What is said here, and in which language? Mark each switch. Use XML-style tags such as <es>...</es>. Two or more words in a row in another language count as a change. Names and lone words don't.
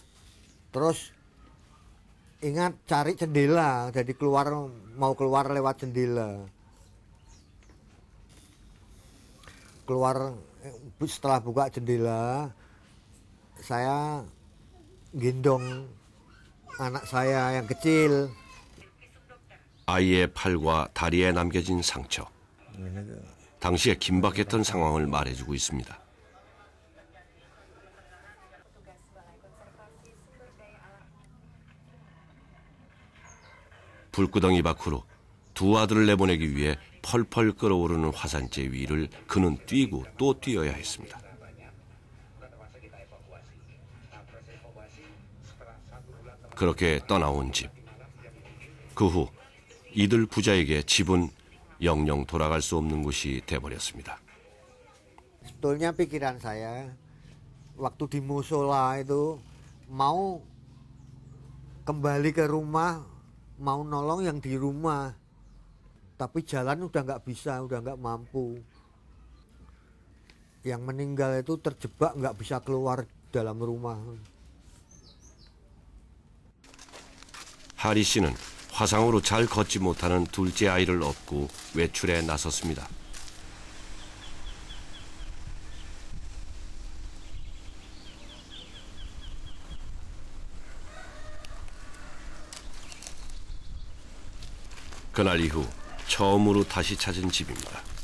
<id>Terus ingat cari jendela, jadi mau keluar lewat jendela. Keluar setelah buka jendela, saya gendong anak saya yang kecil.</id> <ko>아이의 팔과 다리에 남겨진 상처. 당시에 긴박했던 상황을 말해주고 있습니다. 불구덩이 밖으로 두 아들을 내보내기 위해 펄펄 끓어오르는 화산재 위를 그는 뛰고 또 뛰어야 했습니다. 그렇게 떠나온 집. 그 후 이들 부자에게 집은 영영 돌아갈 수 없는 곳이 돼버렸습니다.</ko> <id>Sebetulnya pikiran saya waktu di musola itu mau kembali ke rumah, mau nolong yang di rumah, tapi jalan udah nggak bisa, udah nggak mampu. Yang meninggal itu terjebak nggak bisa keluar dalam rumah.</id> <ko>하리 씨는 화상으로 잘 걷지 못하는 둘째 아이를 업고 외출에 나섰습니다. 그날 이후 처음으로 다시 찾은 집입니다.</ko>